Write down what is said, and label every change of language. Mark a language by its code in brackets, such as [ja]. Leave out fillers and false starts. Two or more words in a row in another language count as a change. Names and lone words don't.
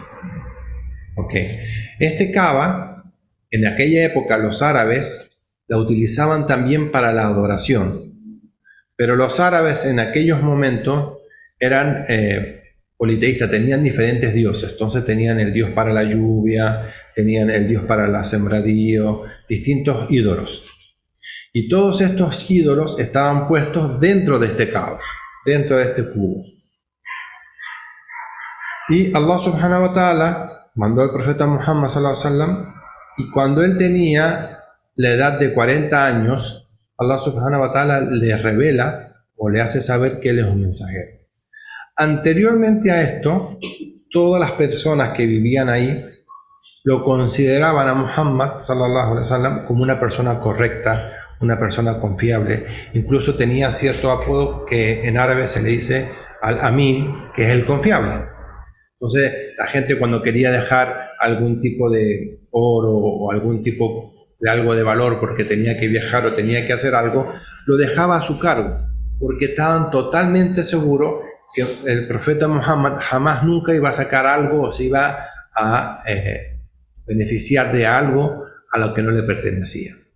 [es] Este Kaaba, en aquella época los árabes la utilizaban también para la adoración, pero los árabes en aquellos momentos eran politeístas, tenían diferentes dioses. Entonces tenían el dios para la lluvia, tenían el dios para la sembradío, distintos ídolos. Y todos estos ídolos estaban puestos dentro de este Kaaba, dentro de este cubo. Y Allah [ar] سبحانه وتعالى [es] mandó al profeta Muhammad [ar] صلى الله عليه وسلم, [es] y cuando él tenía la edad de 40 años, Allah [ar] سبحانه وتعالى [es] le revela o le hace saber que él es un mensajero. Anteriormente a esto, todas las personas que vivían ahí lo consideraban a Muhammad [ar] صلى الله عليه وسلم [es] como una persona correcta, una persona confiable. Incluso tenía cierto apodo que en árabe se le dice al-Amin, que es el confiable. Entonces la gente, cuando quería dejar algún tipo de oro o algún tipo de algo de valor porque tenía que viajar o tenía que hacer algo, lo dejaba a su cargo, porque estaban totalmente seguros que el profeta Muhammad jamás nunca iba a sacar algo o se iba a beneficiar de algo a lo que no le pertenecía.